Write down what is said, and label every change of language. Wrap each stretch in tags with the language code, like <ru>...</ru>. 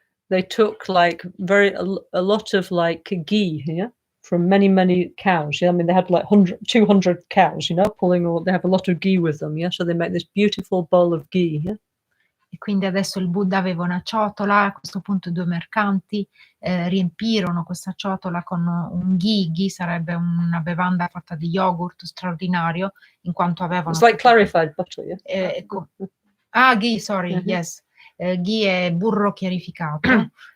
<en>They took like a lot of like ghee, yeah, from many cows. Yeah, I mean they had like 200 cows, you know, they have a lot of ghee with them, yeah. So they make this beautiful bowl of ghee, yeah.</en> <it>E quindi adesso il Buddha aveva una ciotola, a questo punto 2 mercanti riempirono questa ciotola con un ghee. Ghee sarebbe una bevanda fatta di yogurt straordinario, in quanto avevano...</it> <en>It's like clarified butter, yeah? Ghee, sorry, yes.</en> <it>Ghee è burro chiarificato.</it>